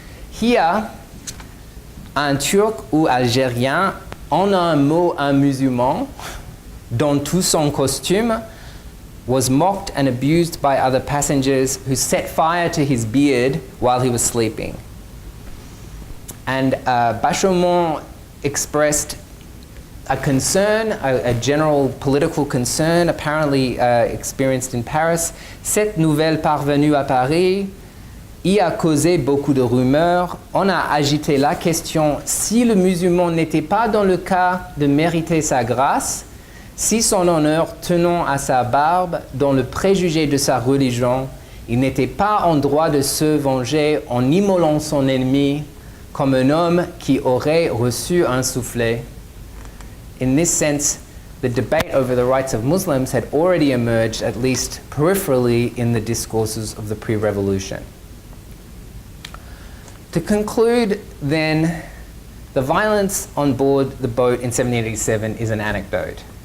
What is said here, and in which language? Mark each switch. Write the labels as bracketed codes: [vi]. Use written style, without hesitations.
[en] Here, [fr] un Turc ou Algérien, en un mot un musulman, dans tout son costume, [en] was mocked and abused by other passengers who set fire to his beard while he was sleeping. And Bachaumont expressed a concern, a general political concern apparently experienced in Paris. [fr] Cette nouvelle parvenue à Paris y a causé beaucoup de rumeurs. On a agité la question si le musulman n'était pas dans le cas de mériter sa grâce, si son honneur tenant à sa barbe, dans le préjugé de sa religion, il n'était pas en droit de se venger en immolant son ennemi comme un homme qui aurait reçu un soufflet. [en] In this sense, the debate over the rights of Muslims had already emerged, at least peripherally, in the discourses of the pre-revolution. To conclude, then, the violence on board the boat in 1787 is an anecdote.